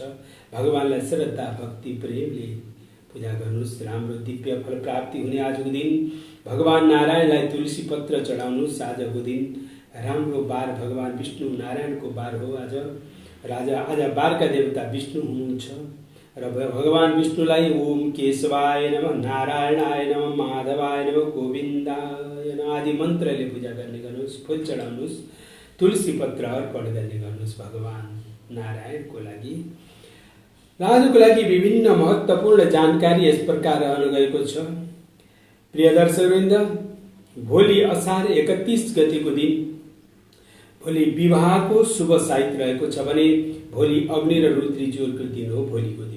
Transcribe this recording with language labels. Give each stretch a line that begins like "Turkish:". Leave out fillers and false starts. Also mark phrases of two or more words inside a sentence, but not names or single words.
Nepali: भगवानलाई श्रद्धा भक्ति प्रेमले पूजा गर्नुहोस्, राम्रो दिव्य फल प्राप्ति हुने आजको दिन। भगवान नारायणलाई तुलसी पत्र चढाउनुहोस्। आजको दिन राम्रो बार भगवान विष्णु नारायणको बार हो आज। राजा आज बारका देवता विष्णु हुनुहुन्छ र भगवान विष्णुलाई
Sanskrit: ओम केशवाय नमः, नारायणाय नमः, माधवाय नमः, गोविन्दाय नमः
Nepali: आदि मन्त्रले पूजा गर्ने गर्नुहोस्। फूल चढाउनुहोस्, तुलसी पत्र अर्पण गर्ने गर्नुहोस् भगवान नारायणको लागि। आजको लागि विभिन्न महत्त्वपूर्ण जानकारी यस प्रकार रहन गएको छ। प्रिय दर्शकवृन्द, भोलि असार 31 गतेको दिन भोलि विवाहको शुभ साहित्य रहेको छ भने भोलि अग्नि र रुद्री जोडको दिन हो भोलिको दिन।